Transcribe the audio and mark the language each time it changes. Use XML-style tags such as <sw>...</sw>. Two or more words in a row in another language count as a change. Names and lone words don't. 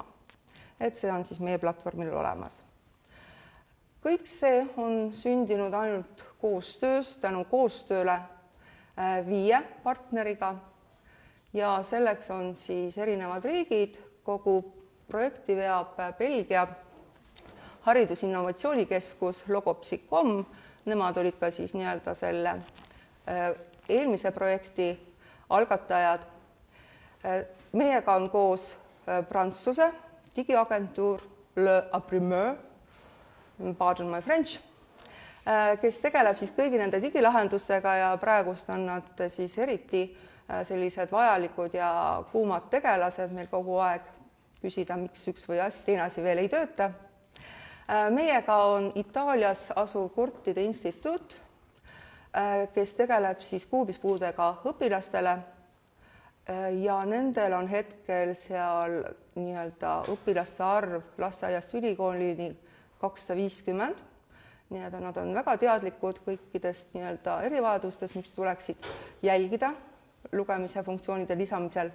<et>Et see on siis meie platvormil olemas. Kõik see on sündinud ainult koostöös, tänu koostööle 5 partneriga ja selleks on siis erinevad riigid, kogu projekti veab Belgia haridusinnovatsioonikeskus Logopsi.com, nemad olid ka siis nii-öelda selle eelmise projekti algatajad. Meiega on koos Prantsuse digiagentuur Le Imprimeur,</et> <en>pardon my French,</en> <et>kes tegeleb siis kõigi nende digilahendustega ja praegust on nad siis eriti sellised vajalikud ja kuumad tegelased meil kogu aeg küsida, miks üks või teine asi veel ei tööta. Meiega on Itaalias asuv Kurtide instituut, kes tegeleb siis kuulmispuudega õpilastele ja nendel on hetkel seal nii-öelda õpilaste arv lasteaiast ülikoolini 250, nii et nad on väga teadlikud kõikidest nii-öelda erivajadustest, mis tuleksid jälgida lugemise funktsioonide lisamisel.</et>